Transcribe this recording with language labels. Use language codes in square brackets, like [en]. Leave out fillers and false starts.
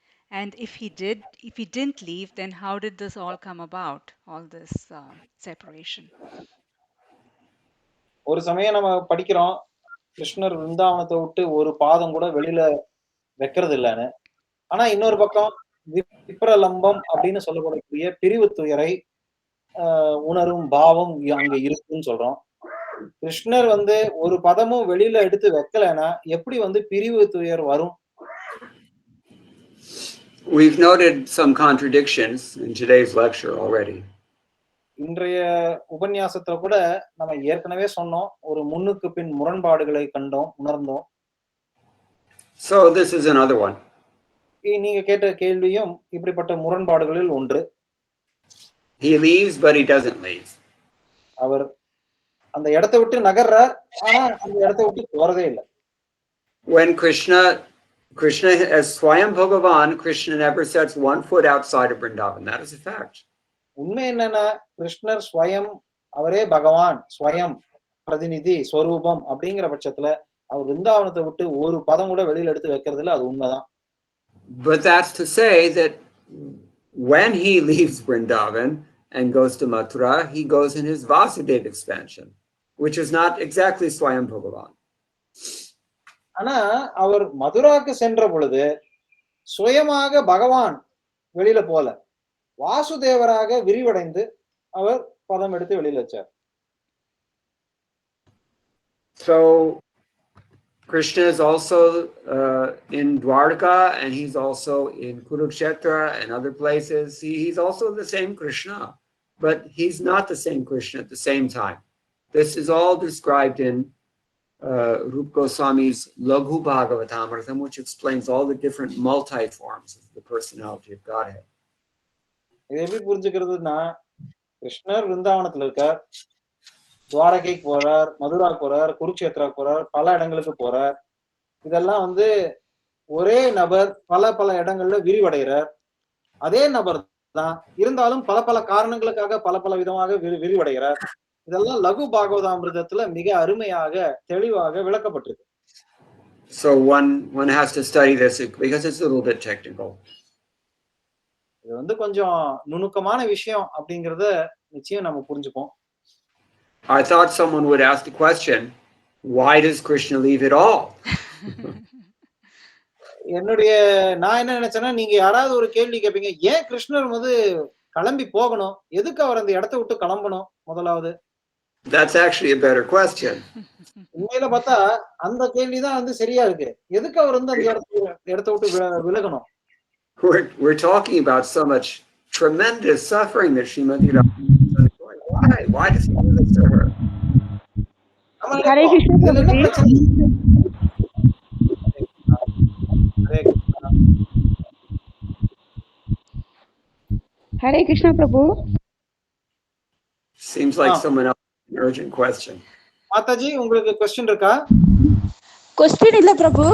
[en] And if he didn't leave, then how did this all come about, all this separation? [ta] ஒரு சமயம் நம்ம படிக்கிறோம் கிருஷ்ணர் விருந்தாவனத்தை விட்டு ஒரு பாதம் கூட வெளியில வைக்கிறது இல்லைன்னு. ஆனா இன்னொரு பக்கம் விப்ரலம்பம் அப்படின்னு சொல்லக்கூடிய பிரிவு துயரை உணரும் பாவம் அங்க இருக்குன்னு சொல்றோம். கிருஷ்ணர் ஒரு பதமும் வெளியில எடுத்து வைக்கலைன்னா எப்படி பிரிவு துயர் வரும்? [en] We've noted some contradictions in today's lecture already. [ta] இன்றைய உபன்யாசத்துல கூட நம்ம ஏற்கனவே சொன்னோம், ஒரு முன்னுக்கு பின் முரண்பாடுகளை கண்டோம், உணர்ந்தோம். [en] So this is another one. [ta] நீங்க கேட்ட கேள்வியும் இப்படிப்பட்ட முரண்பாடுகளில் ஒன்று. [en] He leaves but he doesn't leave. [ta] அவர் அந்த இடத்தை விட்டு நகர்றார், ஆனா அந்த இடத்தை விட்டு போறதே இல்லை. [en] When Krishna as Swayam Bhagavan, Krishna never sets one foot outside of Vrindavan. That is a fact. [ta] உண்மை என்னன்னா கிருஷ்ணர் ஸ்வயம், அவரே பகவான், ஸ்வயம் பிரதிநிதி ஸ்வரூபம் அப்படிங்கிற பட்சத்துல அவர் விருந்தாவனத்தை விட்டு ஒரு பதம் கூட வெளியில எடுத்து வைக்கிறது இல்லை, அது உண்மைதான். [en] But that's to say that when he leaves Vrindavan and goes to Mathura, he goes in his Vasudeva expansion, which is not exactly Swayam Bhagavan. [ta] ஆனா அவர் மதுராக்கு சென்ற பொழுது சுயமாக பகவான் வெளியில போல, வாசுதேவராக விரிவடைந்து அவர் பதம் எடுத்து வெளியில வச்சார். [en] So Krishna is also in Dwarka, and he's also in Kurukshetra and other places. He's also the same Krishna, but he's not the same Krishna at the same time. This is all described in Rupa Goswami's Laghu Bhagavatamrtam, which explains all the different multi-forms of the personality of Godhead. [ta] இதை எப்படி புரிஞ்சுக்கிறதுனா, கிருஷ்ணர் விருந்தாவனத்துல இருக்கார், துவாரகைக்கு போறார், மதுரா போறார், குருக்ஷேத்ரா போறார், பல இடங்களுக்கு போறார். இதெல்லாம் ஒரே நபர் பல பல இடங்கள்ல விரிவடைகிறார். அதே நபர் தான் இருந்தாலும் பல பல காரணங்களுக்காக பல பல விதமாக விரிவடைகிறார். இதெல்லாம் லகு பாகவதாமிர்தத்துல மிக அருமையாக தெளிவாக விளக்கப்பட்டிருக்கு. [en] So one has to study this because it's a little bit technical. [ta] இது கொஞ்சம் நுணுக்கமான விஷயம் அப்படிங்கறத நிச்சயம் நம்ம புரிஞ்சுப்போம். [en] I thought someone would ask the question, why does Krishna leave at all? [ta] நான் என்ன நினைச்சேன்னா, நீங்க யாராவது ஒரு கேள்வி கேட்பீங்க, ஏன் கிருஷ்ணர் கிளம்பி போகணும், எதுக்கு அவர் அந்த இடத்தை விட்டு கிளம்பணும் முதலாவது? [en] That's actually a better question. [ta] உண்மையில பார்த்தா அந்த கேள்விதான் சரியா இருக்கு. எதுக்கு அவர் அந்த இடத்தை விட்டு விலகணும்? [en] We're talking about so much tremendous suffering that Srimati Radharani is undergoing. Why does he do this to her? Hare Krishna Prabhuji. Hare Krishna Prabhu. Seems like someone else has an urgent question. [ta] Mataji, உங்களுக்கு question இருக்கா? Question இல்ல பிரபு.